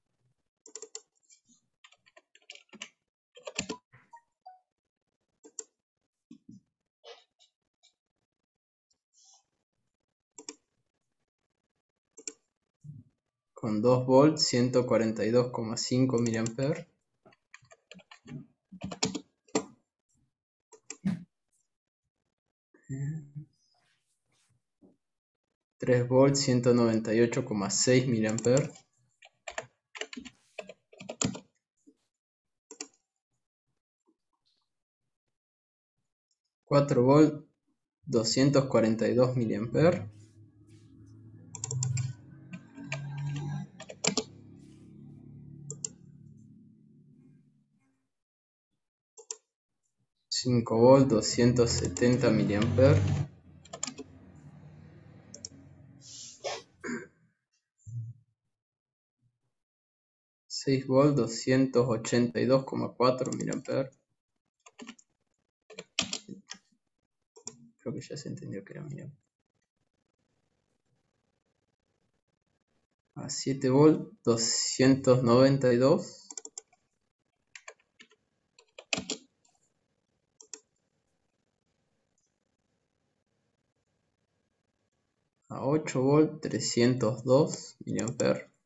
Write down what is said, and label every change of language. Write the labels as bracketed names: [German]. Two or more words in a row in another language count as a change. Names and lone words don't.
[Spanish] Con 2 volts 142,5 miliamperes. 3 volts 198,6 miliamperes. 4 volt 242 miliamperes. 5 volt 270 miliamperes. 6 volt 282,4 miliamperes. Creo que ya se entendió que era miliamperes. A 7 volt 292. A 8 volt 302 miliamperes.